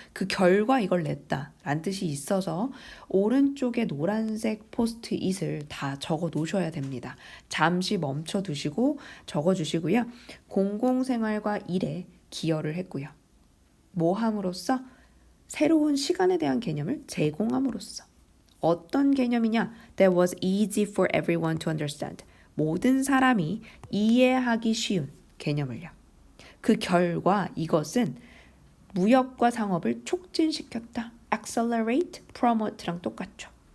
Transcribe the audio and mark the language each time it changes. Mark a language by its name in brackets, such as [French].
[Korean] 그 결과 이걸 냈다라는 뜻이 있어서 오른쪽에 노란색 포스트잇을 다 적어 놓으셔야 됩니다. 잠시 멈춰 두시고 적어 주시고요. 공공생활과 일에 기여를 했고요. 뭐 함으로써? 새로운 시간에 대한 개념을 제공함으로써. 어떤 개념이냐? [English] That was easy for everyone to understand. [Korean] 모든 사람이 이해하기 쉬운 개념을요. 그 결과 이것은 무역과 상업을 촉진시켰다. [English] accelerate, promote [Korean] 랑 똑같죠.